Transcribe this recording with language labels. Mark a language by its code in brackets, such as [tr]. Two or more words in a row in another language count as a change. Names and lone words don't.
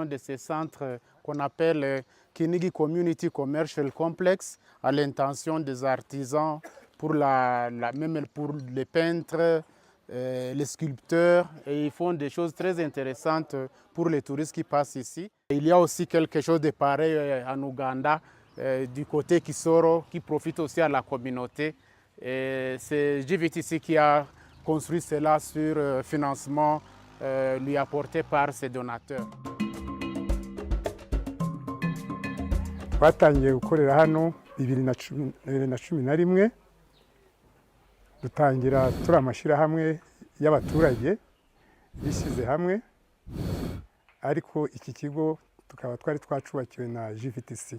[fr] de ces centres qu'on appelle Kinigi Community Commercial Complex à l'intention des artisans, même pour les peintres, les sculpteurs, et ils font des choses très intéressantes pour les touristes qui passent ici. Il y a aussi quelque chose de pareil en Ouganda, du côté Kisoro, qui profite aussi à la communauté. C'est GVTC qui a construit cela sur financement lui apporté par ses donateurs. [rw] Twatangiye gukorera hano 2011 dutangira turi amashyirahamwe y'abaturage bishyize hamwe, ariko iki kigo tukaba twari twacubakiwe na GVTC.